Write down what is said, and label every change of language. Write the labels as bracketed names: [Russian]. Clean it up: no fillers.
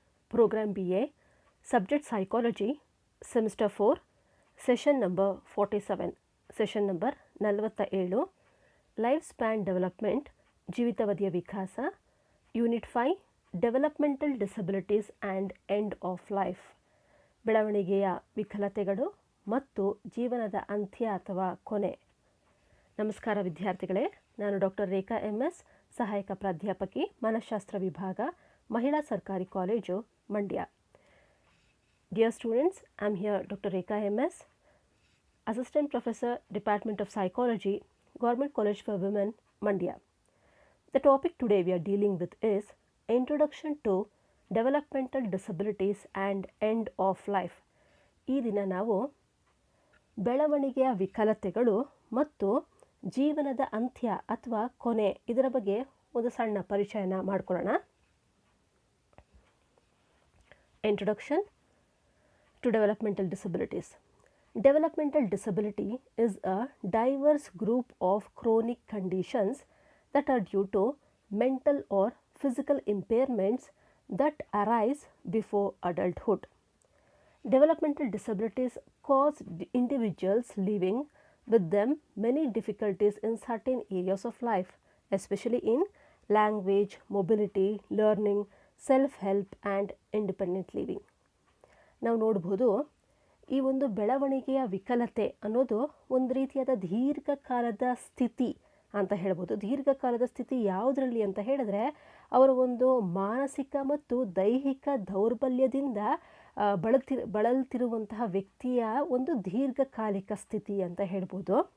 [English] Program BA, Subject Psychology, Semester 4, Session number 47, Session number 47, Lifespan Development, [Kannada] ಜೀವಿತಾವಧಿಯ ವಿಕಾಸ, [English] Unit 5, Developmental Disabilities and End of Life, [Kannada] ಬೆಳವಣಿಗೆಯ ವಿಕಲತೆಗಳು ಮತ್ತು ಜೀವನದ ಅಂತ್ಯ ಅಥವಾ ಕೊನೆ. ನಮಸ್ಕಾರ ವಿದ್ಯಾರ್ಥಿಗಳೇ, ನಾನು ಡಾಕ್ಟರ್ ರೇಖಾ MS, ಸಹಾಯಕ ಪ್ರಾಧ್ಯಾಪಕಿ, ಮನಃಶಾಸ್ತ್ರ ವಿಭಾಗ, ಮಹಿಳಾ ಸರ್ಕಾರಿ college, Mandya. [English] Dear students, I am here Dr. Rekha MS, Assistant Professor, Department of Psychology, Government College for Women, Mandya. The topic today we are dealing with is Introduction to Developmental Disabilities and End of Life. [Kannada] ಈ ದಿನ ನಾವು ಬೆಳವಣಿಗೆಯ ವಿಕಲತೆಗಳು ಮತ್ತು ಜೀವನದ ಅಂತ್ಯ ಅಥವಾ ಕೊನೆ ಇದರ ಬಗ್ಗೆ ಒಂದು ಸಣ್ಣ ಪರಿಚಯನ ಮಾಡಿಕೊಳ್ಳೋಣ. [English] Introduction to developmental disabilities. Developmental disability is a diverse group of chronic conditions that are due to mental or physical impairments that arise before adulthood. Developmental disabilities cause individuals living with them many difficulties in certain areas of life, especially in language, mobility, learning, self-help and independent living. [Kannada] ನಾವು ನೋಡ್ಬೋದು, ಈ ಒಂದು ಬೆಳವಣಿಗೆಯ ವಿಕಲತೆ ಅನ್ನೋದು ಒಂದು ರೀತಿಯಾದ ದೀರ್ಘಕಾಲದ ಸ್ಥಿತಿ ಅಂತ ಹೇಳ್ಬೋದು. ದೀರ್ಘಕಾಲದ ಸ್ಥಿತಿ ಯಾವುದರಲ್ಲಿ ಅಂತ ಹೇಳಿದ್ರೆ, ಅವರ ಒಂದು ಮಾನಸಿಕ ಮತ್ತು ದೈಹಿಕ ದೌರ್ಬಲ್ಯದಿಂದ ಬಳಲ್ತಿರುವಂತಹ ವ್ಯಕ್ತಿಯ ಒಂದು ದೀರ್ಘಕಾಲಿಕ ಸ್ಥಿತಿ ಅಂತ ಹೇಳ್ಬೋದು.